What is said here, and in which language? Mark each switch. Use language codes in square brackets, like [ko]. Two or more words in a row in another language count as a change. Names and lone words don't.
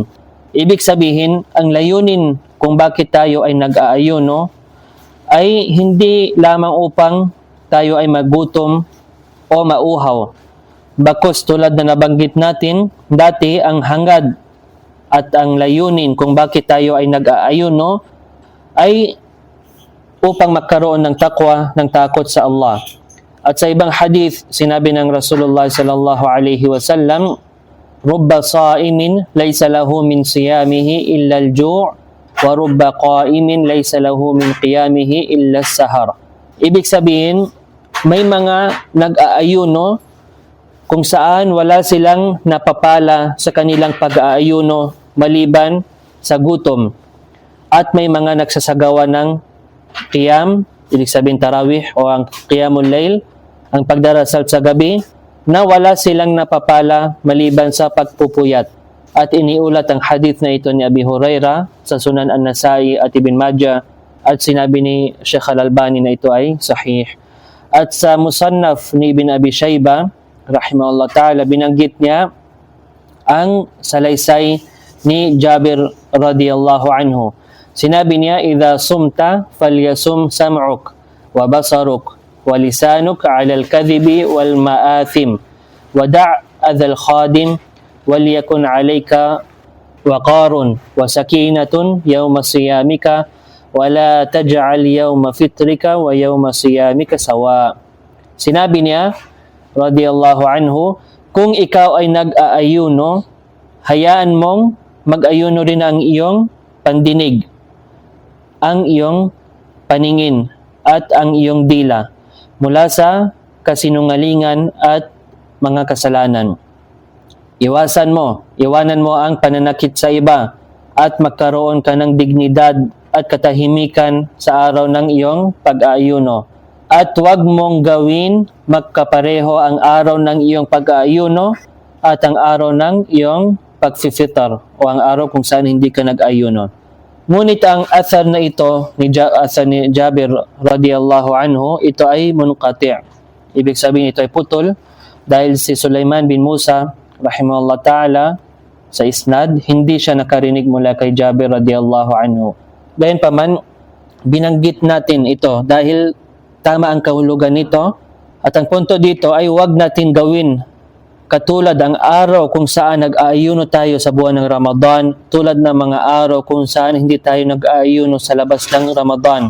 [tl] Ibig sabihin, ang layunin kung bakit tayo ay nag-aayuno ay hindi lamang upang tayo ay magutom o mauhaw. Bakos tulad na nabanggit natin, dati ang hangad at ang layunin kung bakit tayo ay nag-aayuno ay upang magkaroon ng takwa, ng takot sa Allah. At sa ibang hadith, sinabi ng Rasulullah [ar] صلى الله عليه وسلم رب صائم ليس له من صيامه إلا الجوع ورب قائم ليس له من قيامه إلا السهر. [tl] Ibig sabihin, may mga nag-aayuno kung saan wala silang napapala sa kanilang pag-aayuno maliban sa gutom. At may mga nagsasagawa ng qiyam, ibig sabihin tarawih o ang [ar] قيام الليل, [tl] ang pagdarasal sa gabi, na wala silang napapala maliban sa pagpupuyat. At iniulat ang hadith na ito ni Abi Huraira sa Sunan An-Nasai at Ibn Majah, at sinabi ni Sheikh Al-Albani na ito ay sahih. At sa Musannaf ni Ibn Abi Shayba [ar] رحمه الله تعالى, [tl] binanggit niya ang salaysay ni Jabir [ar] رضي الله عنه. [tl] Sinabi niya, [ar] إذا صمت فليصم سمعك وبصرك ولسانك عن الكذب والمآثم ودع أذى الخادم وليكن عليك وقار وسكينة يوم صيامك ولا تجعل يوم فطرك ويوم صيامك سواء. [tl] Sinabi niya [ar] رضي الله عنه, [tl] kung ikaw ay nag-aayuno, hayaan mong mag-ayuno rin ang iyong pandinig, ang iyong paningin at ang iyong dila mula sa kasinungalingan at mga kasalanan. Iwanan mo ang pananakit sa iba at magkaroon ka ng dignidad at katahimikan sa araw ng iyong pag-aayuno. At huwag mong gawin magkapareho ang araw ng iyong pag-aayuno at ang araw ng iyong pag-fitar o ang araw kung saan hindi ka nag-ayuno. Ngunit ang athar na ito, athar ni Jabir [ar] رضي الله عنه, [tl] ito ay munqati'. Ibig sabihin ito ay putol dahil si Sulaiman bin Musa [ar] رحمه الله تعالى [tl] sa isnad, hindi siya nakarinig mula kay Jabir [ar] رضي الله عنه. [tl] Gayunpaman, binanggit natin ito dahil tama ang kahulugan nito, at ang punto dito ay huwag natin gawin katulad ang araw kung saan nag-aayuno tayo sa buwan ng Ramadan, tulad ng mga araw kung saan hindi tayo nag-aayuno sa labas ng Ramadan.